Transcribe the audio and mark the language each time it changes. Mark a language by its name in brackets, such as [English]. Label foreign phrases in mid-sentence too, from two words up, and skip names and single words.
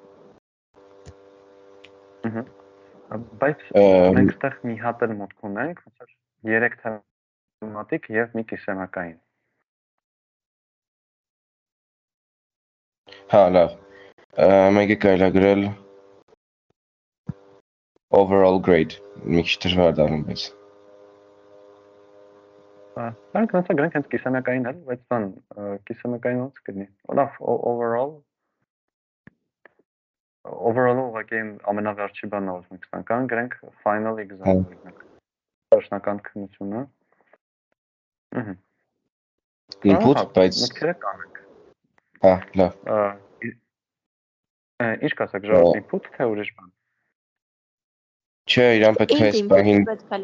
[Armenian] Բայց մենք այստեղ մի հատ էլ մուտք ունենք, 3 թեմատիկ եւ մի կիսամյակային։ Հա, լավ։ Մեկը կարելի է գրել [English] overall grade, [Armenian] մի քիչ դժվար դառնում, բայց Մենք ոնց է գրենք հենց կիսամյակային էլ, բայց բան կիսամյակային ոնց կլինի։ Լավ, overall-ը ուղղակի ամենավերջի բանն է ուզում ենք կան, գրենք [English] final exam [Armenian] օրինակ։ Վերջնական քննությունը։ Input, բայց մուտքերը կանենք։ Հա, լավ։ Ինչ կասեք, ժողովուրդ input թե ուրիշ բան։ Չէ, իրան պետք է այս պահին